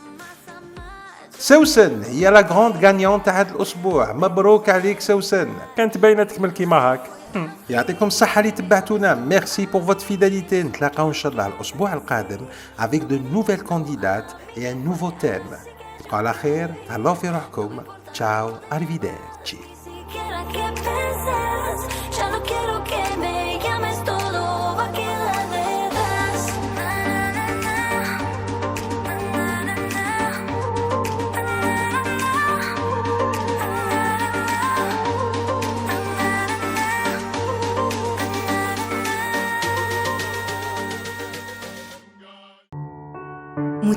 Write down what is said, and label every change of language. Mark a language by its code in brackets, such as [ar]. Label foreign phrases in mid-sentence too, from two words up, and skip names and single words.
[ar] سوسن هي [fr] la grande gagnante [ar] تاع هذا الاسبوع مبروك عليك سوسن كانت باينه تكمل كيما هاك يعطيكم الصحه اللي تبعتونا [fr] merci pour votre fidélité [ar] نتلاقاو ان شاء الله الاسبوع القادم [fr] avec de nouvelles candidates et un nouveau thème [ar] تبقوا على خير تهلاو في روحكم [it] ciao arrivederci [es] Quiero que pienses, ya no quiero que me llames, todo va a quedar de más. Na, na, na, na, na, na, na, na.